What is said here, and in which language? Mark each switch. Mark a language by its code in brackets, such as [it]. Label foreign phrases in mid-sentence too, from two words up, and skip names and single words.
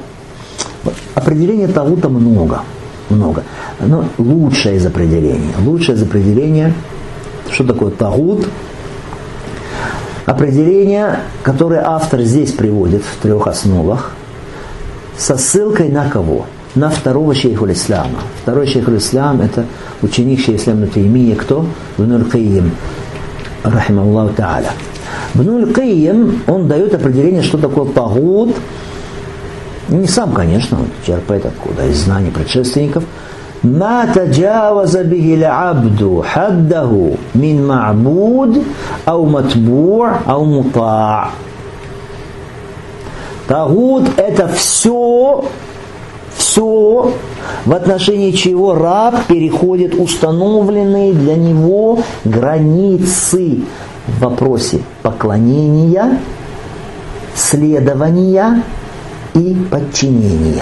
[ru] Определения тагута много. Но лучшее из определения, что такое тагут? Определение, которое автор здесь приводит в 3 основах, со ссылкой на кого? На второго [ar] شيخ الإسلام. [ru] Второй [ar] شيخ الإسلام [ru] — это ученик шейха ислама ибн Таймия, кто? [ar] ابن القيم رحمه الله تعالى. [ru] Ибн аль-Кайим, он дает определение, что такое тагут. Не сам, конечно, он черпает откуда, из знаний предшественников. [ar] «ما تجاوز به العبد حده من معبود أو متبوع أو مطاع'». [ru] Тагут – это все, в отношении чего раб переходит установленные для него границы в вопросе поклонения, следования и подчинения.